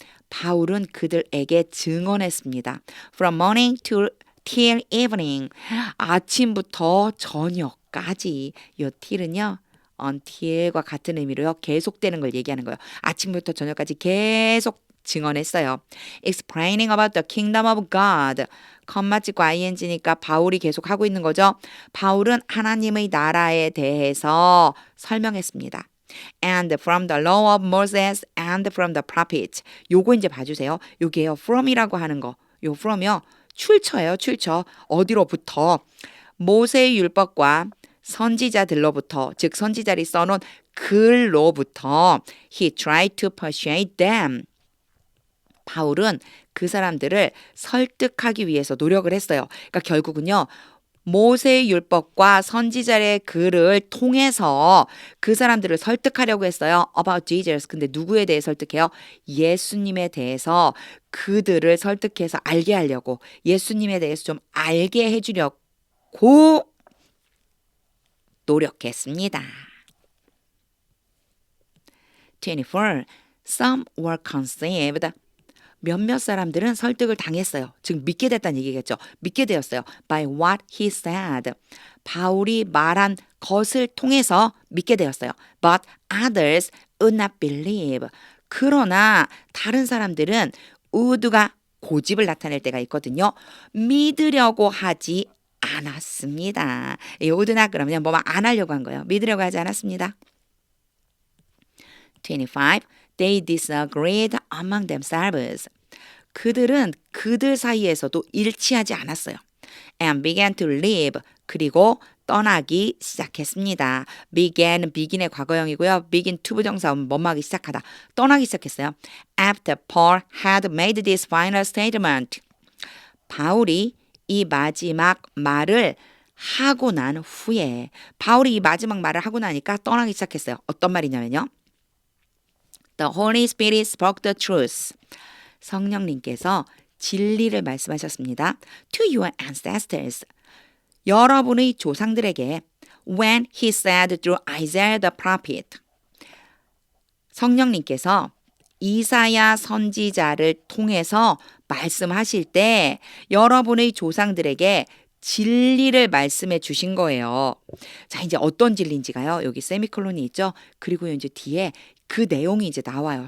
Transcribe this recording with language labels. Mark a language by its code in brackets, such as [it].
[ko] 바울은 그들에게 증언했습니다. [en] From morning till evening. [ko] 아침부터 저녁까지. 이 till은요. until과 같은 의미로요. 계속되는 걸 얘기하는 거예요. 아침부터 저녁까지 계속 증언했어요. [en] Explaining about the kingdom of God. [ko] 컴마 찍고 ing니까 바울이 계속 하고 있는 거죠. 바울은 하나님의 나라에 대해서 설명했습니다. [en] And from the law of Moses and from the prophets. [ko] 요거 이제 봐주세요. 요게요. from이라고 하는 거. 요 from이요. 출처예요. 출처. 어디로부터? 모세의 율법과 선지자들로부터, 즉 선지자들이 써놓은 글로부터 [en] he tried to persuade them. [ko] 바울은 그 사람들을 설득하기 위해서 노력을 했어요. 그러니까 결국은요. 모세의 율법과 선지자의 글을 통해서 그 사람들을 설득하려고 했어요. [en] About Jesus. [ko] 근데 누구에 대해 설득해요? 예수님에 대해서 그들을 설득해서 알게 하려고 예수님에 대해서 좀 알게 해주려고 노력했습니다. [en] 24. Some were conceived. [ko] 몇몇 사람들은 설득을 당했어요. 즉 믿게 됐다는 얘기겠죠. 믿게 되었어요. [en] By what he said. [ko] 바울이 말한 것을 통해서 믿게 되었어요. [en] But others would not believe. [ko] 그러나 다른 사람들은 would가 고집을 나타낼 때가 있거든요. 믿으려고 하지 않았습니다. would not 그러면 뭐만 안 하려고 한 거예요. 믿으려고 하지 않았습니다. 25. [en] They disagreed among themselves. [ko] 그들은 그들 사이에서도 일치하지 않았어요. [en] And began to leave. [ko] 그리고 떠나기 시작했습니다. begin의 과거형이고요. begin to 부정사 뭐뭐하기 시작하다. 떠나기 시작했어요. [en] After Paul had made this final statement. [ko] 바울이 이 마지막 말을 하고 난 후에 바울이 이 마지막 말을 하고 나니까 떠나기 시작했어요. 어떤 말이냐면요. [en] The Holy Spirit spoke the truth. [ko] 성령님께서 진리를 말씀하셨습니다. [en] To your ancestors. [ko] 여러분의 조상들에게 [en] when he said through Isaiah the prophet. [ko] 성령님께서 이사야 선지자를 통해서 말씀하실 때 여러분의 조상들에게 진리를 말씀해 주신 거예요. 자, 이제 어떤 진리인지가요. 여기 세미콜론이 있죠. 그리고 이제 뒤에 그 내용이 이제 나와요.